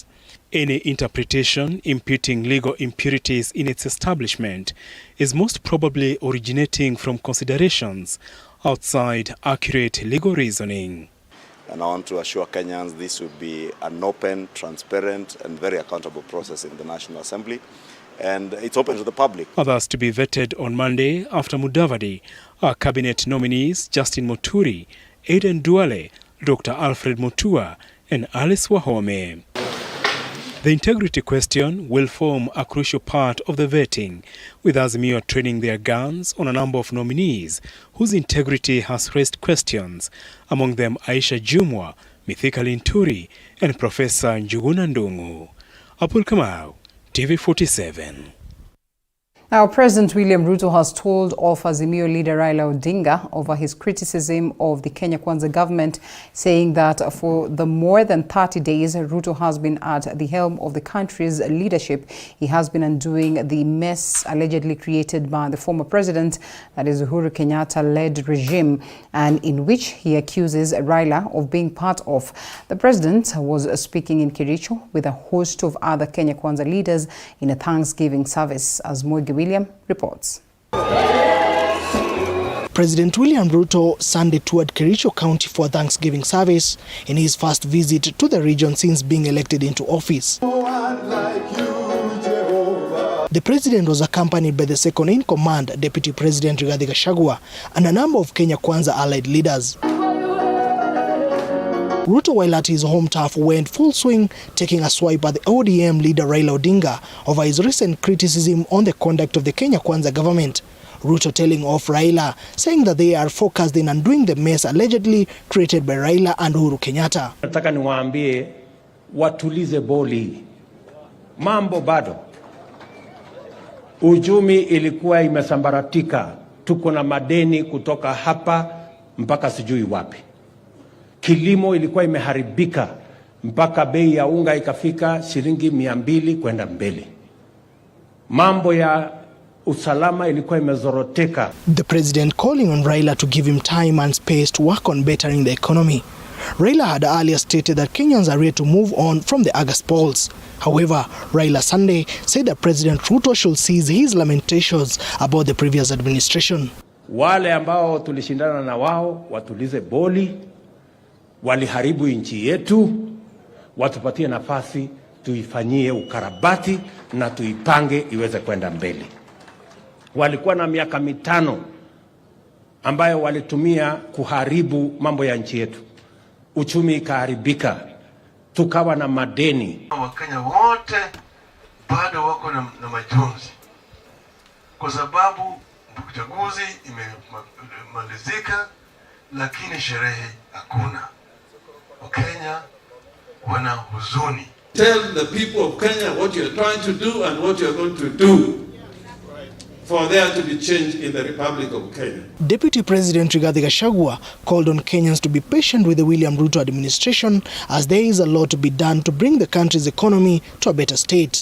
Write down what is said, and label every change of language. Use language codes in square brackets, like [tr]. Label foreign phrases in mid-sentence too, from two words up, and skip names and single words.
[en] Any interpretation imputing legal impurities in its establishment is most probably originating from considerations outside accurate legal reasoning. And I want to assure Kenyans this will be an open, transparent, and very accountable process in the National Assembly. And it's open to the public. Others to be vetted on Monday after Mudavadi are cabinet nominees Justin Muturi, Aden Duale, Dr. Alfred Mutua, and Alice Wahome. The integrity question will form a crucial part of the vetting, with Azimio training their guns on a number of nominees whose integrity has raised questions, among them Aisha Jumwa, Mithika Linturi, and Professor Njuguna Ndung'u. Apul Kamau, TV47. Now, President William Ruto has told off Azimio leader Raila Odinga over his criticism of the Kenya Kwanza government, saying that for the more than 30 days Ruto has been at the helm of the country's leadership, he has been undoing the mess allegedly created by the former president, that is Uhuru Kenyatta-led regime, and in which he accuses Raila of being part of. The president was speaking in Kericho with a host of other Kenya Kwanza leaders in a Thanksgiving service, as Mogi William reports. President William Ruto Sunday toured Kericho County for a Thanksgiving service in his first visit to the region since being elected into office. The president was accompanied by the second-in-command Deputy President Rigathi Gachagua and a number of Kenya Kwanza allied leaders. Ruto, while at his home turf, went full swing, taking a swipe at the ODM leader Raila Odinga over his recent criticism on the conduct of the Kenya Kwanza government. Ruto telling off Raila, saying that they are focused in undoing the mess allegedly created by Raila and Uhuru Kenyatta. [sw] Nataka niwaambie watulize boli. Mambo bado. Uchumi ilikuwa imesambaratika. Tuko na madeni kutoka hapa mpaka sijui wapi. Kilimo ilikuwa imeharibika mpaka bei ya unga ikafika shilingi 200 kwenda mbele. Mambo ya usalama ilikuwa imezoroteka. [en] The president calling on Raila to give him time and space to work on bettering the economy. Raila had earlier stated that Kenyans are ready to move on from the August polls. However, Raila Sunday said that President Ruto should cease his lamentations about the previous administration. [sw] Wale ambao tulishindana na wao watulize boli. Waliharibu nchi yetu, watupatie nafasi tuifanyie ukarabati na tuipange iweze kwenda mbele. Walikuwa na miaka 5 ambayo walitumia kuharibu mambo ya nchi yetu. Uchumi ikaharibika, tukawa na madeni. Wakenya wote bado wako na majonzi kwa sababu uchaguzi imemalizika, lakini sherehe hakuna. Wakenya wana huzuni. [en] Tell the people of Kenya what you are trying to do and what you are going to do for there to be change in the Republic of Kenya. Deputy President Rigathi Gachagua called on Kenyans to be patient with the William Ruto administration, as there is a lot to be done to bring the country's economy to a better state.